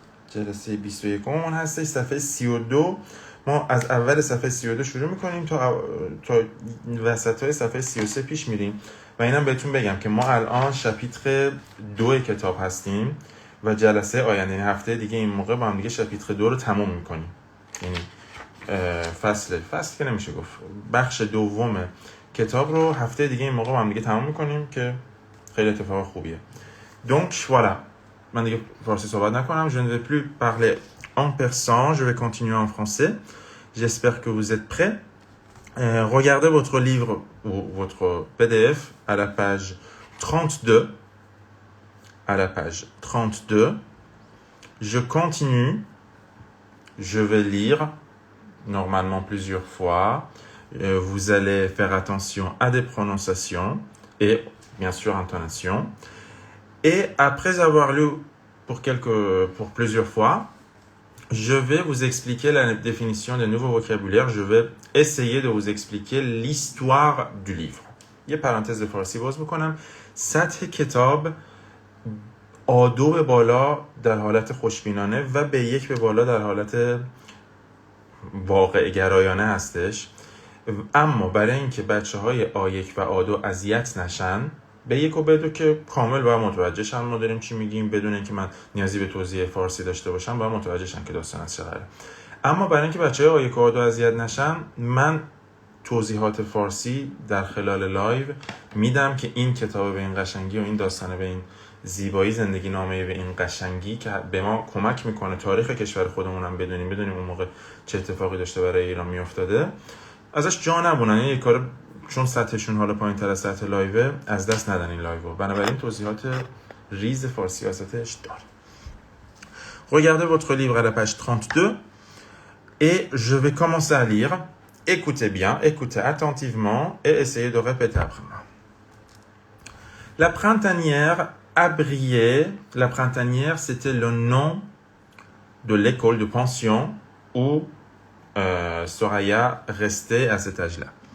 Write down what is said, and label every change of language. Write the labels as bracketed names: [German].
[Persian] جلسه 21 مون هستش، صفحه 32. ما از اول صفحه 32 شروع میکنیم تا وسطای صفحه 33 پیش میریم و اینم بهتون بگم که ما الان شپیتر 2 کتاب هستیم و جلسه آینده، یعنی هفته دیگه این موقع با هم دیگه شپیتر 2 رو تموم میکنیم. یعنی فصل که نمیشه گفت، بخش دوم کتاب رو هفته دیگه این موقع با هم دیگه تموم میکنیم که خیلی اتفاق خوبیه. [French] Donc voilà. [Persian] من دیگه فارسی صحبت نکنم. [French] Je ne vais plus parler en persan, je vais continuer en français. J'espère que vous êtes prêts. Regardez votre livre ou votre PDF à la page 32. À la page 32. Je continue. Je vais lire normalement plusieurs fois. Vous allez faire attention à des prononciations et bien sûr intonation. Et après avoir lu pour plusieurs fois, je vais vous expliquer la définition des nouveaux vocabulaires. Je vais essayer de vous expliquer l'histoire du livre. [Persian] یه پرانتز فارسی باز میکنم. سطح کتاب A2 به بالا در حالت خوشبینانه و B1 به بالا در حالت واقع گرایانه هستش. اما برای اینکه بچه‌های A1 و A2 اذیت نشن، B1 و B2 که کامل باید متوجه شن ما داریم چی میگیم، بدون اینکه من نیازی به توضیح فارسی داشته باشم باید متوجه شن که داستان از چه قراره. اما برای اینکه بچه‌های A1 و A2 اذیت نشن، من توضیحات فارسی در خلال لایو میدم که این کتاب به این قشنگی و این داستان به این زیبایی، زندگی نامه به این قشنگی که به ما کمک میکنه تاریخ کشور خودمون هم بدونیم اون موقع چه اتفاقی داشته برای ایران میافتاده، ازش جا نبونن. یه کار چون سطحشون حالا پایین تر از سطح لایوه از دست ندن این لایو. بنابراین توضیحات ریز فارسی واسطش داره. [French] Regardez votre livre à la page 32 et je vais commencer à lire. Écoutez bien, écoutez attentivement et essayez de répéter après moi. La printanière a brillé. La printanière, c'était le nom de l'école de pension où Soraya restait à cet âge-là.